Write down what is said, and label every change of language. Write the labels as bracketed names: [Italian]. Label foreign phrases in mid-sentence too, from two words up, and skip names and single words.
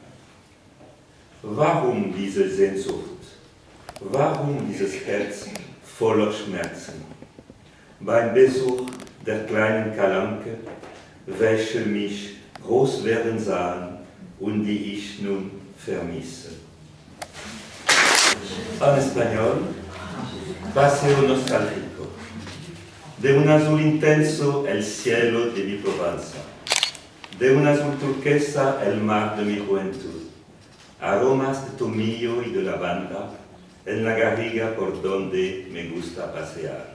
[German] Warum diese Sehnsucht? Warum dieses Herz voller Schmerzen? Beim Besuch der kleinen Kalanke, welche mich groß werden sahen und die ich nun vermisse. [Spanish] En español, Paseo nostálgico. De un azul intenso el cielo de mi Provenza, de un azul turquesa el mar de mi juventud, aromas de tomillo y de lavanda en la garriga por donde me gusta pasear.